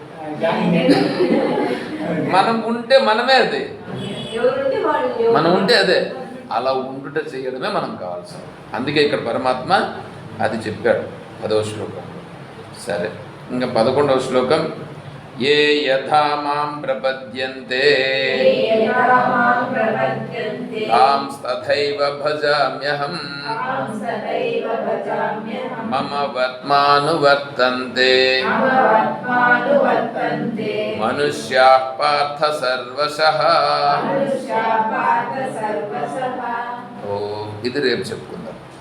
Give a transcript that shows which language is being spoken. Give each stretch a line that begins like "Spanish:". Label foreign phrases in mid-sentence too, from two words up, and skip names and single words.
Telugu: మనం ఉంటే మనమే అదే, మనం ఉంటే అదే. అలా ఉండుట చేయడమే మనం కావాల్సింది. అందుకే ఇక్కడ పరమాత్మ అది చెప్పాడు 10వ శ్లోకంలో. సరే, ఇంకా 11వ శ్లోకం.
Sanskrit: ఏ యథా మాం ప్రపద్యంతే తాం తథైవ భజామ్యహం మమ వర్త్మానువర్తంతే మనుష్యాః పార్థ సర్వశః.
Telugu: ఇది రేపు చెప్పుకుందాం.